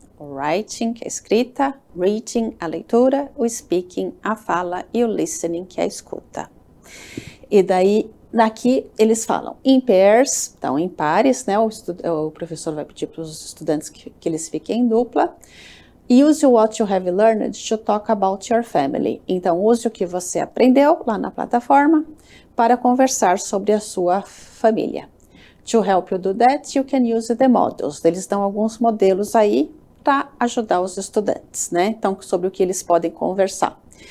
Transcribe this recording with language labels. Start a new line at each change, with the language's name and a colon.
Portuguese: O writing, que é a escrita, reading, a leitura, o speaking, a fala e o listening, que é a escuta. E daí, daqui eles falam
English: in pairs,
Portuguese: então em pares, né? O professor vai pedir para os estudantes que eles fiquem em dupla.
English: Use what you have learned to talk about your family.
Portuguese: Então, use o que você aprendeu lá na plataforma para conversar sobre a sua família.
English: To help you do that, you can use the models.
Portuguese: Eles dão alguns modelos aí para ajudar os estudantes, né? Então, sobre o que eles podem conversar.